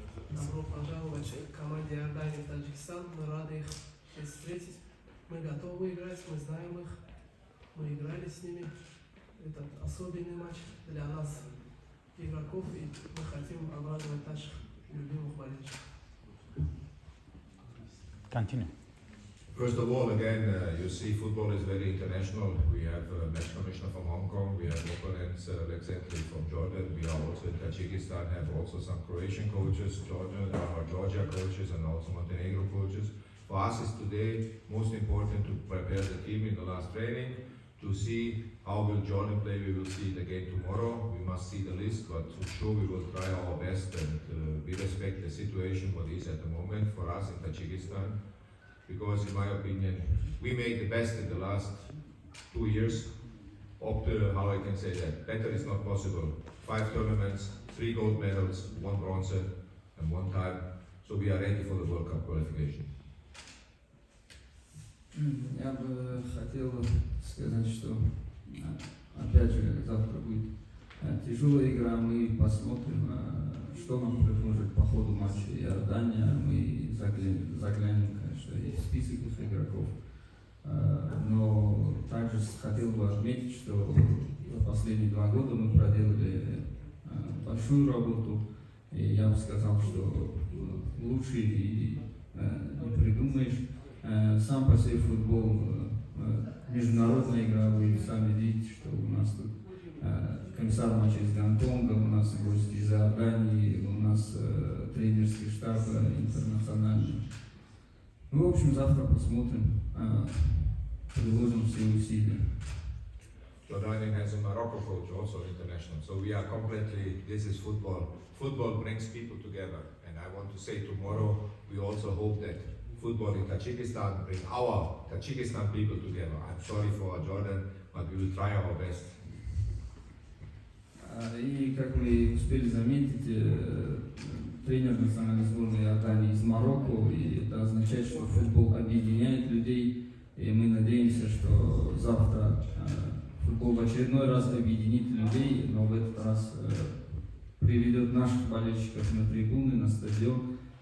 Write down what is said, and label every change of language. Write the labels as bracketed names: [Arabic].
[Russian] Добро пожаловать к команде Иордании в Таджикистан. Мы рады их встретить. Мы готовы играть, мы знаем их. Мы играли с ними. Это особенный матч для нас, игроков, и мы хотим обрадовать наших любимых болельщиков. [English] Continue. First of all, again, you see football is very international. We have a match commissioner from Hong Kong, we have opponents recently from Jordan, we are also in Tajikistan, have also some Croatian coaches, Georgia coaches and also Montenegro coaches. For us is today most important to prepare the team in the last training, to see how will Jordan play. We will see the game tomorrow, we must see the list, but for sure we will try our best, and we respect the situation what is at the moment for us in Tajikistan. Because in my opinion, we made the best in the last 2 years. Up to, how I can say that, better is not possible. 5 tournaments, 3 gold medals, 1 bronze and 1 time. So we are ready for the World Cup qualification. [Russian] Я бы хотел сказать, что опять же завтра будет тяжелая игра. Мы посмотрим, что нам предложит по ходу матча Иордания. Мы заглянем, конечно, и в список их игроков. Но также хотел бы отметить, что за последние 2 года мы проделали большую работу. И я бы сказал, что лучше и не придумаешь. Сам по себе футбол международная игра. Вы сами видите, что у нас тут комиссар матча из Гонконга, у нас гости из Иордании, у нас тренерский штаб интернациональный. Ну, в общем, завтра посмотрим, приложим все усилия. [English] Jordan has a Morocco coach, also international. So we are completely, this is football. Football brings people together. And I want to say tomorrow, we also hope that football in Tajikistan bring our Tajikistan people together. I'm sorry for Jordan, but we will try our best. [Russian] И, как вы успели заметить, тренер национальной сборной Иордании из Марокко, и это означает, что футбол объединяет людей, и мы надеемся, что завтра футбол в очередной раз объединит людей, но в этот раз приведет наших болельщиков на трибуны, на стадион.